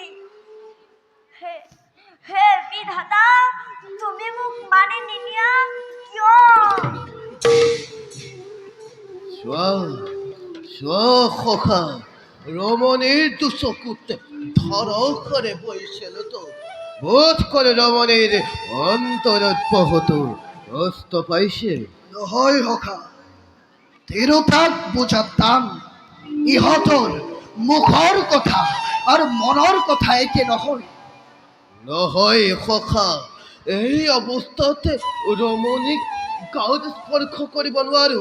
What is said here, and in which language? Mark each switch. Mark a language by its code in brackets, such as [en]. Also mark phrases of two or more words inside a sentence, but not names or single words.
[as] হে হে বিধাতা, তুমি মোক মানি নিনিয়া কিয়? সখা রমণীর দুচকুত ধরকরে বইছিল তো, বোধ করে রমণীর অন্তরত বহুত কষ্ট পাইছে। নহয় সখা, তিৰোতাক বুজাতাম ইহঁতৰ মুখৰ কথা আৰু মনৰ কথা একে নহয়। নহয় সখা, এই অৱস্থাত ৰমণীক গাঁৱত স্পৰ্শ কৰিব নোৱাৰো।